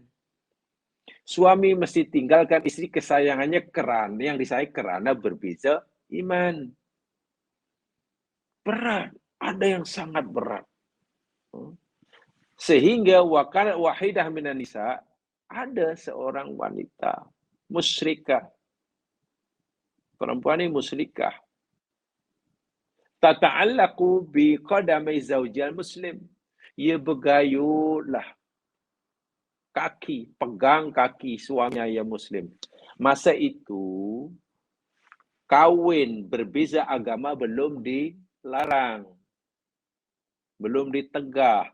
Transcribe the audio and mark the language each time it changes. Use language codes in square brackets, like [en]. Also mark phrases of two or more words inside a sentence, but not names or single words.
[ms] Suami mesti tinggalkan istri kesayangannya kerana yang disayang kerana berbeza iman. Berat. Ada yang sangat berat. Sehingga [ar] واحدة من النساء, [ms] ada seorang wanita musyrikah. Perempuan ini musyrikah. [ar] تتعلق بقدمي زوج المسلم. [ms] Ia bergayutlah kaki, pegang kaki suaminya yang muslim. Masa itu, kawin berbeza agama belum dilarang. Belum ditegah.